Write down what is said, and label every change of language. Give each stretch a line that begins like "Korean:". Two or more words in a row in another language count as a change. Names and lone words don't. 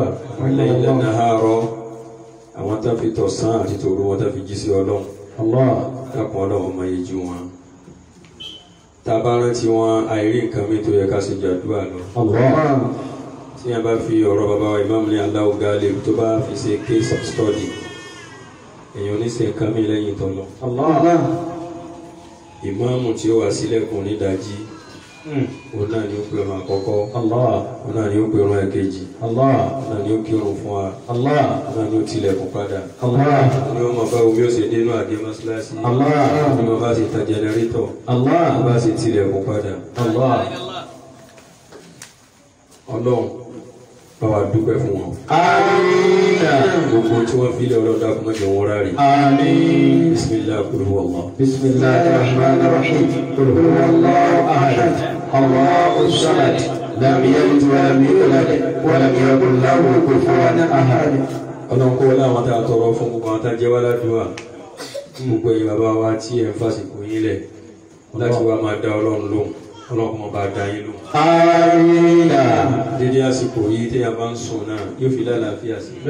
Arabic: ليلاً نهاراً
Yoruba: àwọn tá fi tọ̀sán àti tòru wọn tá fi jí sí ọlọ́run dákun ọlọ́run ọmọ yìí ju wọn tá a bá rántí wọn àìrí nǹkan mi tó yẹ ká ṣe jàdúrà lọ tí a bá fi ọ̀rọ̀ bàbá wa ìmáàmù ní
Arabic: الله غالب
Yoruba: tó bá fi ṣe
English: case of study
Yoruba: èèyàn ní ṣe nǹkan mi lẹ́yìn tọ́lọ́ ìmáàmù tí ó wà sílẹ̀kùn nídàájí òun náà ni ó pe ọ̀run àkọ́kọ́ Allah. òun náà ni ó pe ọ̀run ẹ̀kejì Allah. òun náà ni ó kírun fún wa Allah. òun náà ni ó tilẹ̀kùn padà Allah. òun ni ó mọ bá omi ó ṣe dénú àdé mọ́ṣáláṣí Allah. òun ni wọ́n bá ṣe tan jẹnẹrétọ̀ Allah. wọ́n bá ṣe tilẹ̀kùn padà Allah. ọlọ́run bá wa dúpẹ́ fún wọn Amina. gbogbo tí wọ́n fi lé ọlọ́dà kó má jẹ́ wọn rárí Amin.
Arabic: بسم الله قل هو الله. بسم الله الرحمن الرحيم قل هو الله احد الله الصمد لم يلد ولم يولد ولم يكن له كفوا احد.
Yoruba: ọlọ́run kó wọlé àwọn tá a tọrọ fún gbogbo àwọn tá a jẹ́ wá ládùúgbà gbogbo ẹ̀yin bàbá wa tí ẹ̀ ń fàsìkò yín lẹ̀ láti wá máa dá ọlọ́run lóhùn ọlọ́run kó máa bá a dá yín lóhùn. Amina. dédé àsìkò yìí téèyàn bá ń sùn náà yóò fi lálàáfíà sí i